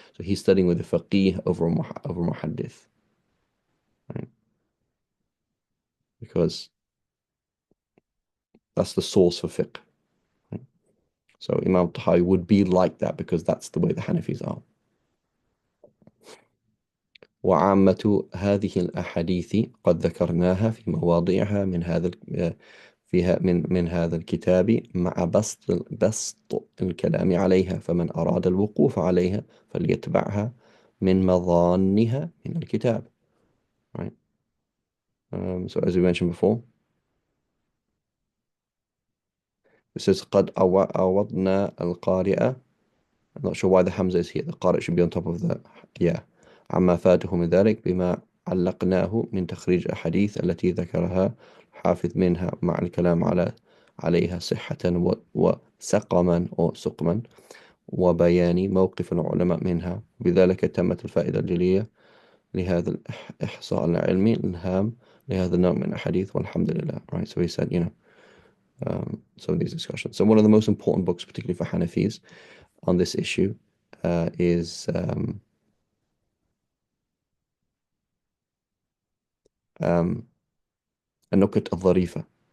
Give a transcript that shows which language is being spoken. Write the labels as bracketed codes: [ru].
[en] So he's studying with the faqih over muhaddith, right? Because that's the source for fiqh. Right? So Imam Tahawi would be like that because that's the way the Hanafis are. [ar] وعامة هذه الأحاديث قد ذكرناها في مواضعها من هذا فيها من هذا الكتاب مع بسط الكلام عليها، فمن أراد الوقوف عليها فليتبعها من مظانها من الكتاب. [en] Right. So as we mentioned before, it says [ar] قد عوضنا القارئ. [en] I'm not sure why the Hamza is here. The Qari should be on top of the yeah. [ar] عما فاته من ذلك بما علقناه من تخريج الأحاديث التي ذكرها حافظ منها مع الكلام عليها صحة وسقما أو سقما وبيان موقف العلماء منها. بذلك تمت الفائدة الجلية لهذا الإحصاء العلمي الهام لهذا النوع من الأحاديث والحمد لله. [en] Right, so he said, some of these discussions. So one of the most important books, particularly for Hanafis, on this issue is النكت الظريفة.